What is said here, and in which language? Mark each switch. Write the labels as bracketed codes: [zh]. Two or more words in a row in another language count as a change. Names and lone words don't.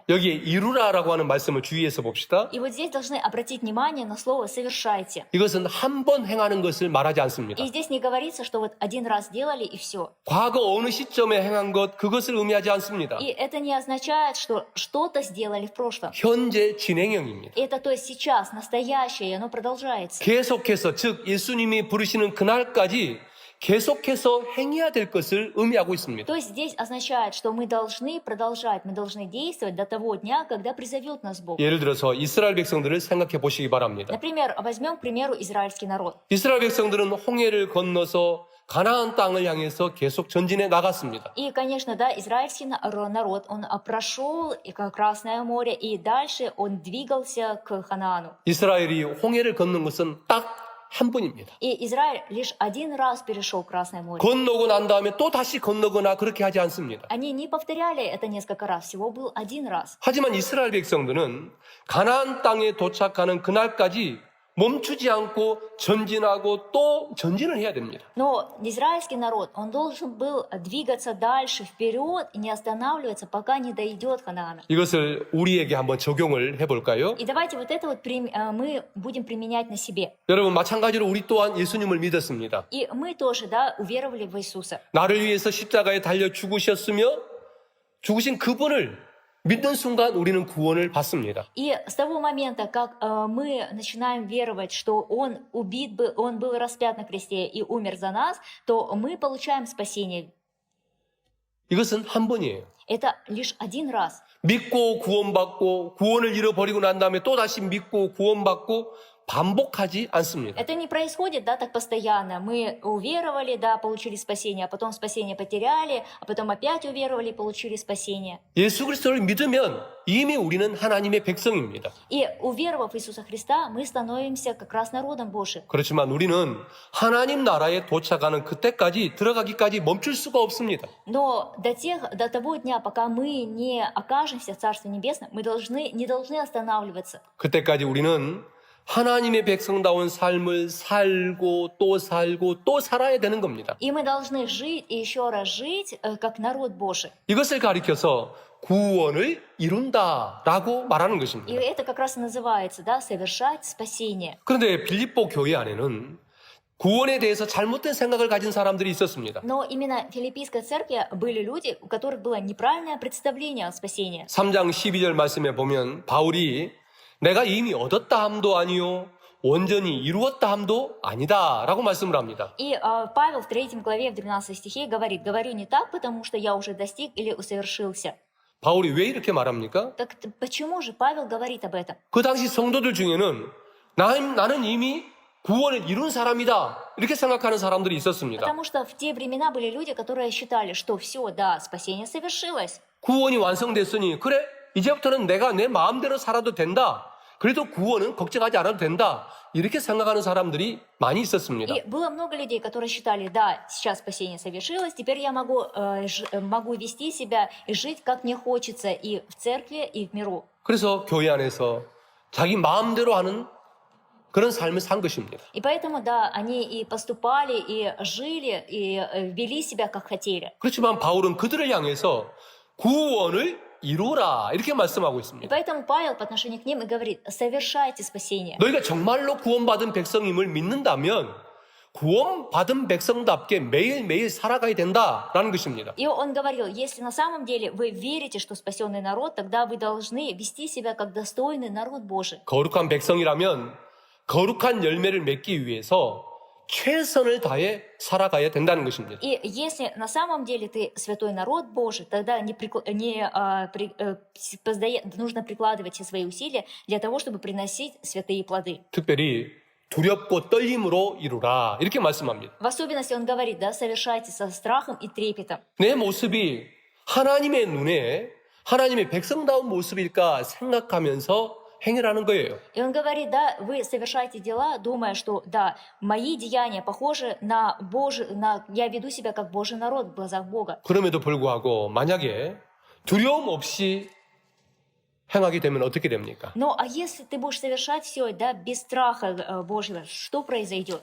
[ko] 여기에 이루라라고 하는 말씀을 주의해서 봅시다. [ru] И вот здесь должны обратить внимание на слово «совершайте». [ko] 이것은 한 번 행하는 것을 말하지 않습니다. [ru] И здесь не говорится, что вот один раз делали и все. [ko] 과거 어느 시점에 행한 것 그것을 의미하지 않습니다. [ru] И это не означает, что что-то сделали в прошлом. [ko] 현재 진행형입니다. [ru] Это то есть сейчас, настоящее, и оно продолжается. [ko] 계속해서 즉 예수님이 부르시는 그날까지 계속해서 행해야 될 것을 의미하고 있습니다. [ru] То есть здесь означает, что мы должны продолжать, мы должны действовать до того дня, когда призовет нас Бог. [ko] 예를 들어서 이스라엘 백성들을 생각해 보시기 바랍니다. [ru] Например, возьмем, к примеру, израильский народ. [ko] 이스라엘 백성들은 홍해를 건너서 가나안 땅을 향해서 계속 전진해 나갔습니다. [ru] И, конечно, да, израильский народ, он прошел Красное море, и дальше он двигался к Ханаану. [ko] 이스라엘이 홍해를 걷는 것은 딱 한 번입니다. [ru] И Израиль лишь один раз перешел Красное море. [ko] 건너고 난 다음에 또 다시 건너거나 그렇게 하지 않습니다. [ru] Они не повторяли это несколько раз, всего был один раз. [ko] 하지만 이스라엘 백성들은 가나안 땅에 도착하는 그날까지 멈추지 않고 전진하고 또 전진을 해야 됩니다. [ru] Но израильский народ, он должен был двигаться дальше, вперед, и не останавливаться, пока не дойдет Ханаана. [ko] 이것을 우리에게 한번 적용을 해볼까요? [ru] И давайте вот это вот мы будем применять на себе. [ko] 여러분 마찬가지로 우리 또한 예수님을 믿었습니다. [ru] И мы тоже, да, уверовали в Иисуса. [ko] 나를 위해서 십자가에 달려 죽으셨으며 죽으신 그분을 믿는 순간 우리는 구원을 받습니다. [ru] И с того момента, как мы начинаем веровать, что Он убит был, Он был распят на кресте и умер за нас, то мы получаем спасение. [ko] 이것은 한 번이에요. [ru] Это лишь один раз. [ko] 믿고 구원받고 구원을 잃어버리고 난 다음에 또 다시 믿고 구원받고 반복하지 않습니다. [ru] Это не происходит, да, так постоянно. Мы уверовали, да, получили спасение, а потом спасение потеряли, а потом опять уверовали, получили спасение. [ko] 예수 그리스도를 믿으면 이미 우리는 하나님의 백성입니다. [ru] И уверовав в Иисуса Христа, мы становимся как раз народом Божьим. [ko] 그렇지만 우리는 하나님 나라에 도착하는 그때까지 들어가기까지 멈출 수가 없습니다. [ru] Но до того дня, пока мы не окажемся в Царстве Небесном, мы не должны останавливаться. [ko] 그때까지 우리는 하나님의 백성다운 삶을 살고 또 살아야 되는 겁니다. [ru] И мы должны жить и еще раз жить, как народ Божий. [ko] 이것을 가리켜서 구원을 이룬다라고 말하는 [ru] И [ko] 것입니다. [ru] это как раз и называется, да, совершать спасение. [ko] 그런데 빌립보 교회 안에는 구원에 대해서 잘못된 생각을 가진 사람들이 있었습니다. [ru] Но именно в Филиппийской церкви были люди, у которых было неправильное представление о спасении. [ko] 3장 12절 말씀에 보면 바울이 내가 이미 얻었다 함도 아니요 온전히 이루었다 함도 아니다 라고 말씀을 합니다. [ru] И Павел в 3 главе, в 12 стихе говорит: «Говорю не так, потому что я уже достиг или усовершился». [ko] 바울이 왜 이렇게 말합니까? [ru] Так почему же Павел говорит об этом? [ko] 그 당시 성도들 중에는 나는 이미 구원을 이룬 사람이다 이렇게 생각하는 사람들이 있었습니다. [ru] Потому что в те времена были люди, которые считали, что все, да, спасение совершилось. [ko] 구원이 완성됐으니 그래 이제부터는 내가 내 마음대로 살아도 된다. 그래도 구원은 걱정하지 않아도 된다. 이렇게 생각하는 사람들이 많이 있었습니다. [ru] И было много людей, которые считали: да, сейчас спасение совершилось, теперь я могу вести себя и жить, как мне хочется, и в церкви, и в миру. [ko] 그래서 교회 안에서 자기 마음대로 하는 그런 삶을 산 것입니다. [ru] И поэтому, да, они и поступали, и жили, и вели себя, как хотели. [ko] 그렇지만 바울은 그들을 향해서 구원을 이루라 이렇게 말씀하고 [ru] И [ko] 있습니다. [ru] поэтому Павел по отношению к ним и говорит: совершайте спасение. [ko] 너희가 정말로 구원받은 백성임을 믿는다면 구원받은 백성답게 매일매일 살아가야 된다라는 것입니다. [ru] И он говорил: если на самом деле вы верите, что спасенный народ, тогда вы должны вести себя как достойный народ Божий. [ko] 거룩한 백성이라면 거룩한 열매를 맺기 위해서 최선을 다해 살아가야 된다는 것입니다. [ru] И если на самом деле ты святой народ Божий, тогда нужно прикладывать все свои усилия для того, чтобы приносить святые плоды. [ko] 특별히 두렵고 떨림으로 이루라 이렇게 말씀합니다. [ru] В особенности он говорит: да, совершайте со страхом и трепетом. [ko] 내 모습이 하나님의 눈에 하나님의 백성다운 모습일까 생각하면서 행위라는 거예요. [ru] И он говорит: да, вы совершайте дела, думая, что да, мои деяния похожи на я веду себя как Божий народ в глазах Бога. [ko] 그럼에도 불구하고 만약에 두려움 없이 행하게 되면 어떻게 됩니까? [ru] Но а если ты будешь совершать все, да, без страха Божьего, что произойдет?